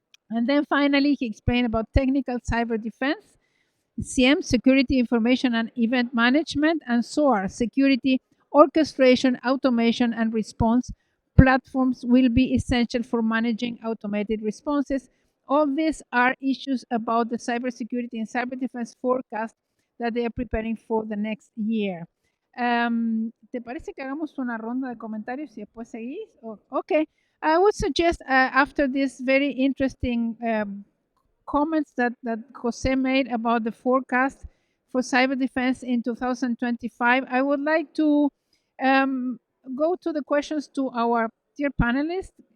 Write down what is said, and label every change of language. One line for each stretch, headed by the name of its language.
English: And then finally, he explained about technical cyber defense, CM, security information and event management, and SOAR, security orchestration, automation, and response platforms will be essential for managing automated responses. All these are issues about the cybersecurity and cyber defense forecast that they are preparing for the next year.
Spanish: ¿Te parece que hagamos una ronda de comentarios y después seguís?
English: Okay. I would suggest after this very interesting comments that Jose made about the forecast for cyber defense in 2025, I would like to um, go to the questions to our dear panelists.